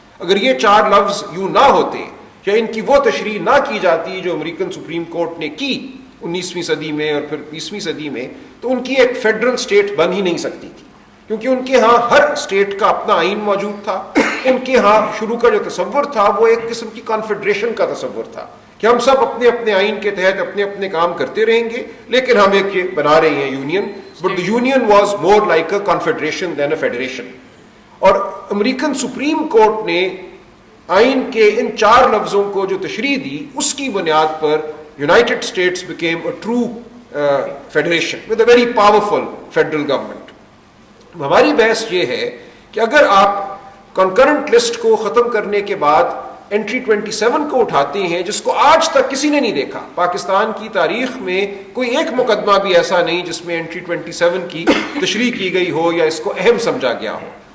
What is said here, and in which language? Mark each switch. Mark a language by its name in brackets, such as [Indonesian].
[Urdu] اگر یہ 4 لفظ یوں نہ ہوتے یا ان کی وہ تشریح نہ کی جاتی جو امریکن سپریم کورٹ نے کی 19ویں صدی میں اور پھر 20ویں صدی میں، تو ان کی ایک فیڈرل اسٹیٹ بن ہی نہیں سکتی تھی. کیونکہ ان کے ہاں ہر اسٹیٹ کا اپنا آئین موجود تھا. ان کے ہاں شروع کا جو تصور تھا وہ ایک قسم کی کانفیڈریشن کا تصور تھا کہ ہم سب اپنے اپنے آئین کے تحت اپنے اپنے کام کرتے رہیں گے، لیکن ہم ایک یہ بنا رہے ہیں union. [English] But the union was more like a confederation than a federation. [Urdu] اور امریکن سپریم کورٹ نے آئین کے ان 4 لفظوں کو جو تشریح دی، اس کی بنیاد پر United States [English] Became a true federation with a very powerful federal government. [Urdu] ہماری بحث یہ ہے کہ اگر آپ کنکرنٹ لسٹ کو ختم کرنے کے بعد انٹری 27 کو اٹھاتے ہیں، جس کو آج تک کسی نے نہیں دیکھا، پاکستان کی تاریخ میں کوئی ایک مقدمہ بھی ایسا نہیں جس میں انٹری 27 کی تشریح کی گئی ہو یا اس کو اہم سمجھا گیا ہو.